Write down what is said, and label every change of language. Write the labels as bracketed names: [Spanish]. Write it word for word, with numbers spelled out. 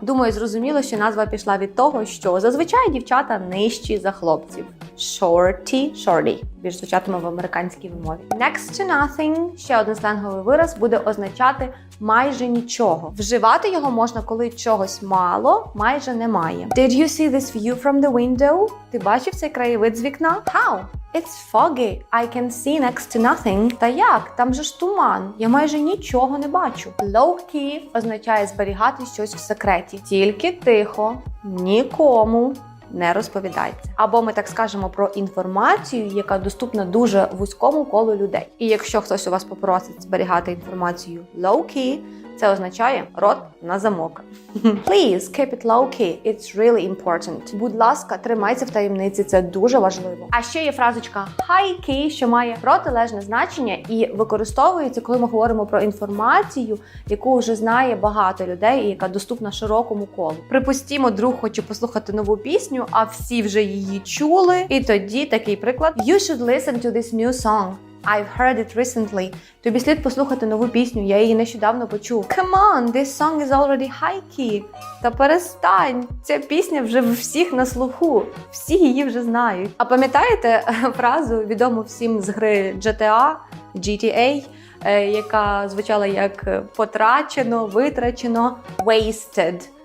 [Ukrainian] Думаю, зрозуміло, що назва пішла від того, що зазвичай дівчата нижчі за хлопців. [English] Shorty, shorty. [Ukrainian] Більш звучатиме в американській вимові. Next to nothing, ще один сленговий вираз, буде означати майже нічого. Вживати його можна, коли чогось мало, майже немає. [English] Did you see this view from the window? [Ukrainian] Ти бачив цей краєвид з вікна? [English] How? It's foggy. I can see next to nothing. [Ukrainian] Та як? Там же ж туман. Я майже нічого не бачу. Low key означає зберігати щось в секреті. Тільки тихо. Нікому не розповідається. Або ми так скажемо про інформацію, яка доступна дуже вузькому колу людей. І якщо хтось у вас попросить зберігати інформацію low-key, це означає рот на замок. [English] Please, keep it low-key. It's really important. [Ukrainian] Будь ласка, тримайся в таємниці, це дуже важливо. А ще є фразочка high-key, що має протилежне значення і використовується, коли ми говоримо про інформацію, яку вже знає багато людей і яка доступна широкому колу. Припустімо, друг хоче послухати нову пісню, а всі вже її чули. І тоді такий приклад. [English] You should listen to this new song. I've heard it recently. [Ukrainian] Тобі слід послухати нову пісню, я її нещодавно почув. [English] Come on, this song is already high key. [Ukrainian] Та перестань, ця пісня вже в всіх на слуху, всі її вже знають. А пам'ятаєте фразу, відому всім з гри джі ті ей, джі ті ей, е, яка звучала як потрачено, витрачено, wasted.